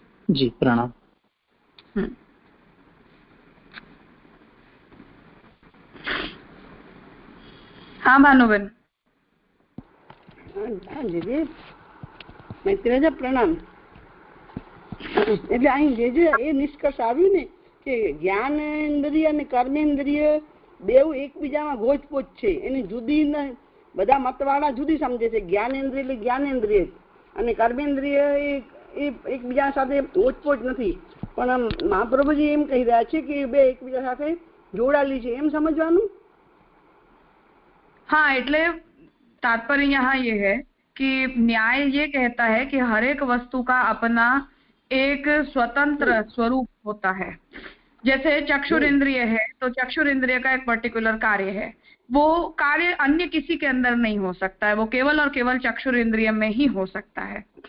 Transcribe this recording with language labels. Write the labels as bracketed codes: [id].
[hi] जी प्रणाम। हाँ भानुबेन। दीदी मैत्री राजा प्रणाम। [gu] એટલે અહીં જે એ નિષ્કર્ષ આવ્યું ને કે જ્ઞાનેન્દ્રિય અને કર્મેન્દ્રિય બેઉ એકબીજામાં ગોચપોચ છે, એની જુદી બધા મતવાળા જુદી સમજે છે. જ્ઞાનેન્દ્રિય એટલે જ્ઞાનેન્દ્રિય અને કર્મેન્દ્રિય એ એકબીજા સાથે ગોચપોચ નથી, પણ મહાપ્રભુજી એમ કહી રહ્યા છે કે બે એકબીજા સાથે જોડાયેલી છે, એમ સમજવાનું. [hi] हाँ, એટલે तात्पर्य यहाँ ये है कि न्याय ये कहता है कि हर एक वस्तु का अपना एक स्वतंत्र स्वरूप होता है. जैसे चक्षुर इंद्रिय है तो चक्षुर इंद्रिय का एक पर्टिकुलर कार्य है, वो कार्य अन्य किसी के अंदर नहीं हो सकता है, वो केवल और केवल चक्षुर इंद्रिय में ही हो सकता है.